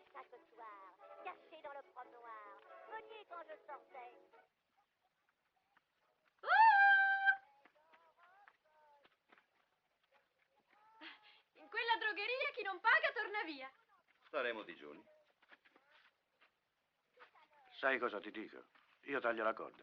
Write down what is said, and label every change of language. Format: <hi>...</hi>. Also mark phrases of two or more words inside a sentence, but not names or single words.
<fr>ce soir, caché dans le promenoir. Veniez quand je sortais.</fr> <it>In quella drogheria chi non paga torna via. Staremo digiuni. Sai cosa ti dico? Io taglio la corda.</it>